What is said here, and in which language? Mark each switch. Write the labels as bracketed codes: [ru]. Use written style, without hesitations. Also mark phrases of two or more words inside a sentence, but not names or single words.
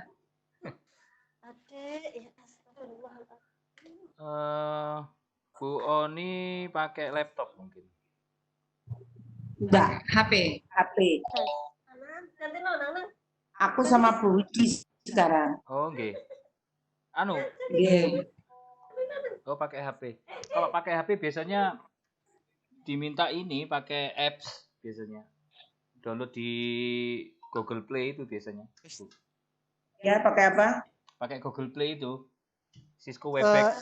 [id] Adek, ya astagfirullah. Bu Oni pakai laptop mungkin. Enggak, HP. HP. Ganti nang. Aku sama Bu Widi sekarang. [jv] Oh, nggih. Anu, Nggih. [id] oh pakai HP. Kalau pakai HP biasanya diminta ini pakai apps biasanya. Download di Google Play itu biasanya. Bu. Ya, pakai apa? Pakai Google Play itu. Cisco Webex.